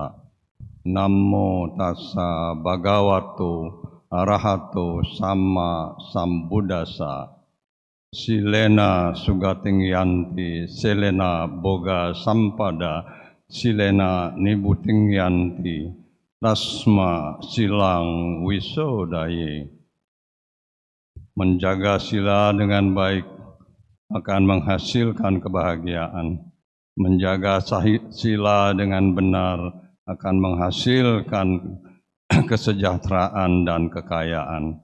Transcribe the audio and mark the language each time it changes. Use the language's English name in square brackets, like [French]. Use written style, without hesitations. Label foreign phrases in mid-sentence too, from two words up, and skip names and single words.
[Pali] Namo tassa bhagavato arahato samma sambuddhassa. Silena sugating yanti, selena boga sampada, silena nibuting yanti, tasma silang wisodaye. [Indonesian] Menjaga sila dengan baik akan menghasilkan kebahagiaan. Menjaga sila dengan benar akan menghasilkan kesejahteraan dan kekayaan.